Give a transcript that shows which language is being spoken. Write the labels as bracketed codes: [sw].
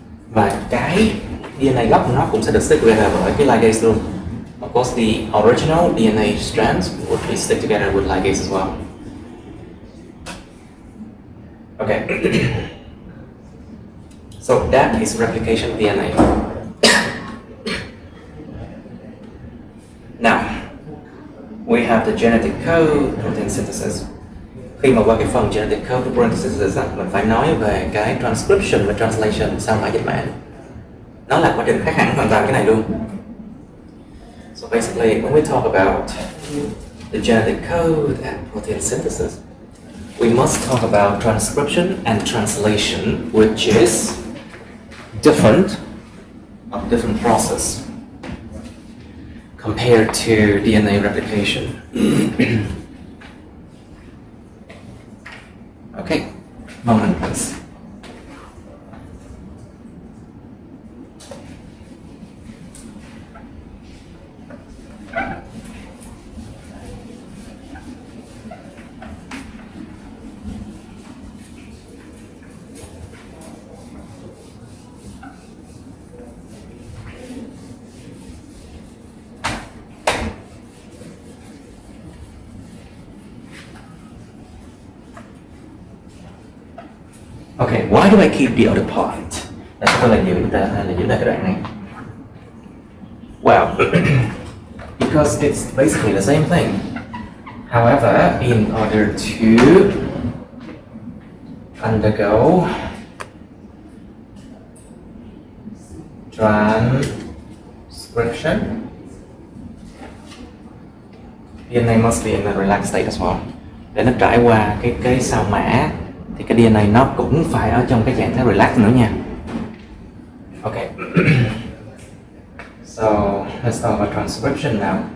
[vi] Và cái DNA gốc nó cũng sẽ được [en] stick together [vi] bởi cái ligase luôn. [en] Of course, the original DNA strands would be stick together with ligase as well. Okay. So that is replication of DNA. Now, we have the genetic code protein synthesis. [vi] Khi mà qua cái phần genetic code protein synthesis, mình phải nói về cái transcription và translation sau mã dịch mã. Nó là quá trình khác hẳn hoàn toàn cái này luôn. [en] So basically, when we talk about the genetic code and protein synthesis, we must talk about transcription and translation, which is different process compared to DNA replication. Okay, moment please. do I keep the other part? [vi] Tại sao tôi lại giữ lại cái đoạn này? [en] Well, because it's basically the same thing. However, in order to undergo transcription, DNA must be in a relaxed state as well. [vi] Để nó trải qua cái sao mã thì cái DNA nó cũng phải ở trong cái trạng thái relax nữa nha. [en] Okay. So let's talk about transcription now.